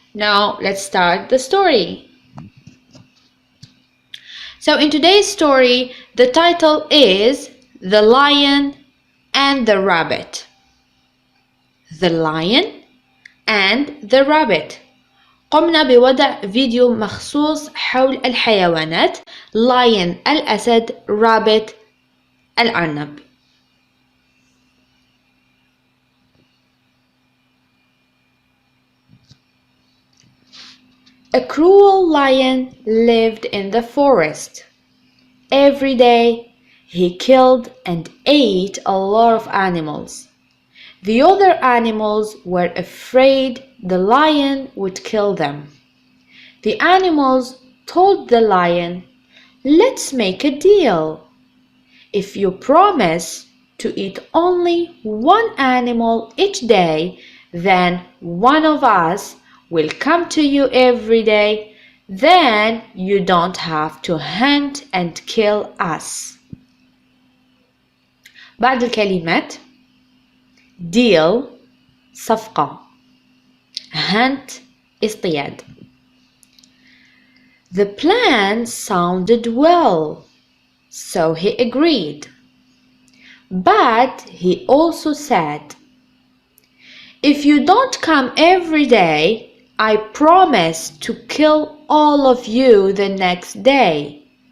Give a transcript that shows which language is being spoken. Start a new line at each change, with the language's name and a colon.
English: Now let's start the story. So in today's story, the title is The Lion and the Rabbit. The Lion and the Rabbit.
Arabic: قمنا بوضع فيديو مخصوص حول الحيوانات lion الأسد rabbit الأرنب.
English: A cruel lion lived in the forest. Every day he killed and ate a lot of animals. The other animals were afraid the lion would kill them. The animals told the lion, "Let's make a deal. If you promise to eat only one animal each day, then one of us will come to you every day. Then you don't have to hunt and kill us."
Arabic: بعض الكلمات: deal صفقة، hunt اصطياد.
English: The plan sounded well, so he agreed. But he also said, "If you don't come every day, I promise to kill all of you the next day."